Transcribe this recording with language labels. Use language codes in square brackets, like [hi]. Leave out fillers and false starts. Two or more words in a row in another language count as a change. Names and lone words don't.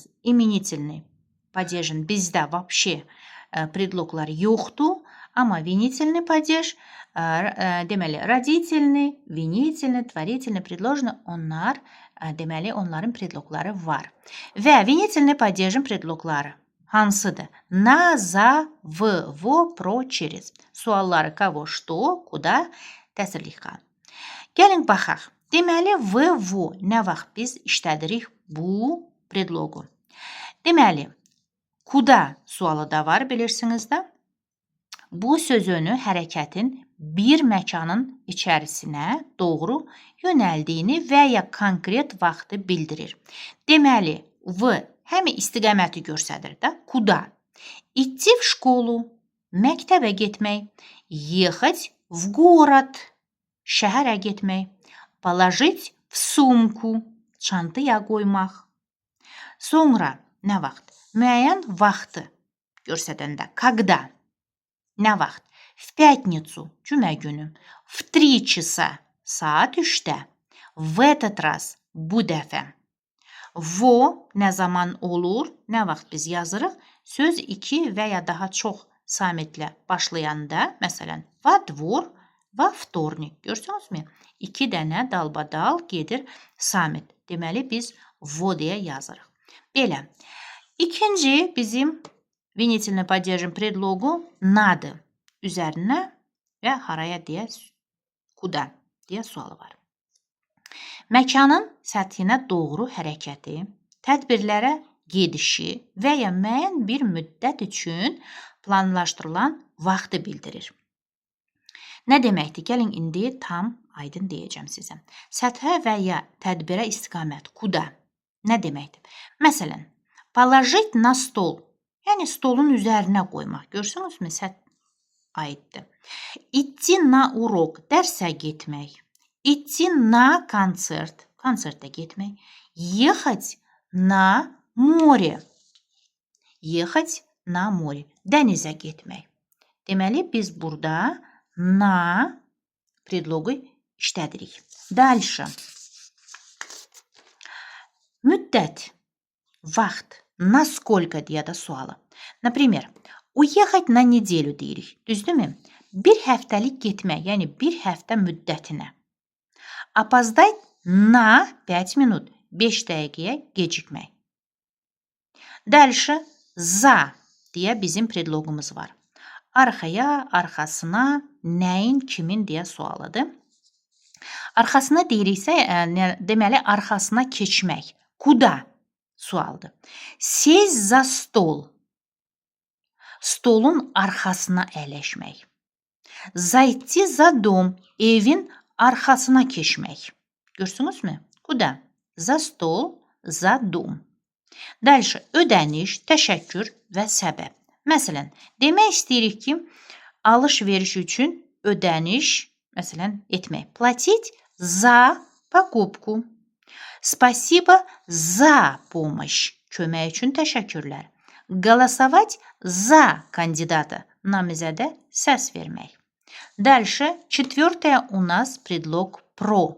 [ru] Именительный падежin [az] bizdə вообще predloglar yoxdur, amma [ru] винительный падеж [az] deməli [ru] родительный, винительный, творительный, предложный [az] onlar deməli onların predlogları var. Və [ru] винительный падежin [az] predlogları hansıdır? [ru] На, за, в, во, про, через. Sualları кого, что, куда, [az] təsirlikqa. Gəlin baxaq. Deməli, v, vo nə vaxt biz işlədirik bu predlogu? Deməli, kuda sualı da var, bilirsiniz də. Bu sözünü hərəkətin bir məkanın içərisinə doğru yönəldiyini və ya konkret vaxtı bildirir. Deməli, v həm istiqaməti göstərir də. Kuda? [ru] Идти в школу, [az] məktəbə getmək. [ru] Ехать в город, [az] şəhərə getmək. [ru] Положить в сумку, [az] çantaya qoymaq. Sonra nə vaxt? Müəyyən vaxtı göstərəndə. Когда? Nə vaxt? [ru] В пятницу, [az] cümə günü. [ru] В 3 часа, [az] saat 3-də. [ru] В этот раз, [az] bu dəfə. Во nə zaman olur? Nə vaxt biz yazırıq? Söz 2 və ya daha çox samitlə başlayanda, məsələn, [ru] во двор, во вторник. [az] Görürsünüzmü? 2 dənə dalbadal gedir samit. Deməli, biz во deyə yazırıq. Belə. İkinci bizim [ru] винительный падежin [az] predlogu nadır. Üzərinə və haraya deyə, kuda deyə sualı var. Məkanın səthinə doğru hərəkəti, tədbirlərə gedişi və ya müəyyən bir müddət üçün planlaşdırılan vaxtı bildirir. Nə deməkdir? Gəlin indi tam aydın deyəcəm sizə. Səthə və ya tədbirə istiqamət, kuda nə deməkdir? Məsələn, [ru] положить на стол, [az] yəni stolun üzərinə qoymaq. Görürsünüzmü? Aiddir. [ru] Идти на урок, [az] dərsə getmək. [ru] Идти на концерт, [az] konsertə getmək. [ru] Ехать на море. Ехать на море, [az] dənizə getmək. Deməli, biz burada na predlogu işlədirik. Dальше. Müddət, vaxt, насколько deyə də sualı. [ru] Например, уехать на неделю [az] deyirik. Düzdürmü? Bir həftəlik getmək, yəni bir həftə müddətinə. [ru] Опоздать на 5 minut, [az] 5 dəqiqəyə gecikmək. [ru] Дальше, за [az] deyə bizim predlogumuz var. Arxaya, arxasına, nəyin, kimin deyə sualıdır. Arxasına deyiriksə, deməli, arxasına keçmək. Куда sualdır. [ru] Сесть за стол. [az] Stolun arxasına əyləşmək. [ru] Зайти за дом. [az] Evin arxasına keçmək. Görsünüzmü? Kuda? [ru] За стол, за дом. [az] Dальше, ödəniş, təşəkkür və səbəb. Məsələn, demək istəyirik ki, alış-veriş üçün ödəniş, məsələn, etmək. [ru] Платить за покупку. Спасибо за помощь. [az] Kömək üçün təşəkkürlər. [ru] Голосовать за кандидата. [az] Namizədə səs vermək. [ru] Дальше, четвертое у нас предлог про.